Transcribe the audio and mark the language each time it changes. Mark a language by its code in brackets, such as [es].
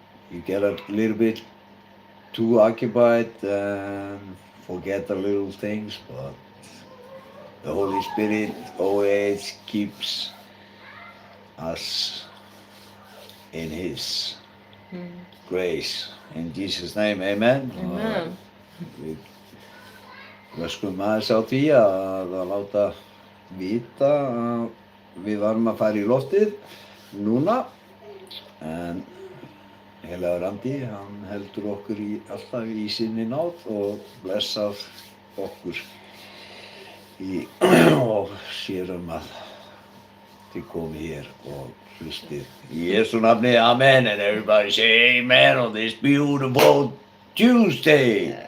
[en] you get a little bit too occupied and forget the little things, but the Holy Spirit always keeps us in His grace. In Jesus' name, amen. Amen. [is] Við skulum aðeins á því að láta vita að við varum að fara í loftið núna, en heilagur Andi, hann heldur okkur alltaf í sinni náð og blessar okkur og sér að þið komið hér og hlustið. Í Jesú nafni, [en] amen, and everybody say amen on this beautiful Tuesday.